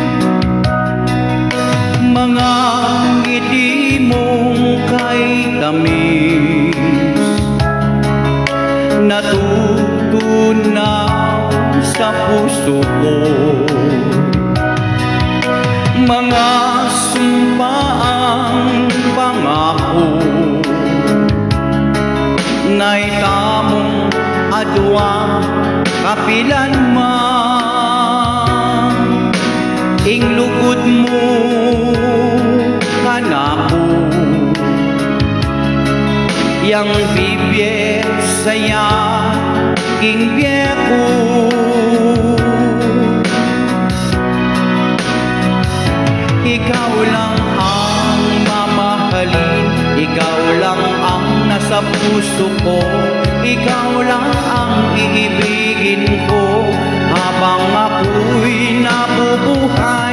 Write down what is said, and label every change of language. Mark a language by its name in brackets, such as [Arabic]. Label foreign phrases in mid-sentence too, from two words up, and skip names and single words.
[Filipino] mga ngiti mong kay tamis, natutunaw sa puso ko, [Pampanga] mga sumpaang pangako na itamong adwa kapilan man ing lugod mo kanako yang bibye saya king piyeko. [Filipino] Ikaw lang ang mamahalin, ikaw lang ang nasa puso ko, ikaw lang ang iibigin ko habang ako'y nabubuhay.